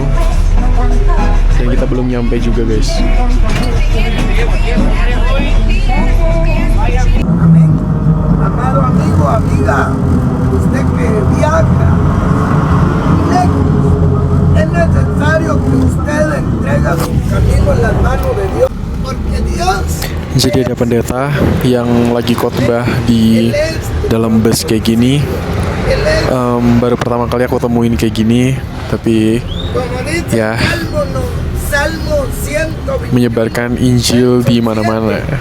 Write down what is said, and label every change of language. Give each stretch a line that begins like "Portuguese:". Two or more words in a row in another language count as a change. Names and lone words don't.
Indonesian: Dan kita belum nyampe juga guys.
Spanish: Amado amigo, amiga, usted que viaja lejos, es necesario que usted entregue su camino en las manos de Dios, porque Dios.
Indonesian: Jadi ada pendeta yang lagi khotbah di dalam bus kayak gini. Baru pertama kali aku temuin kayak gini, tapi ya menyebarkan Injil di mana-mana.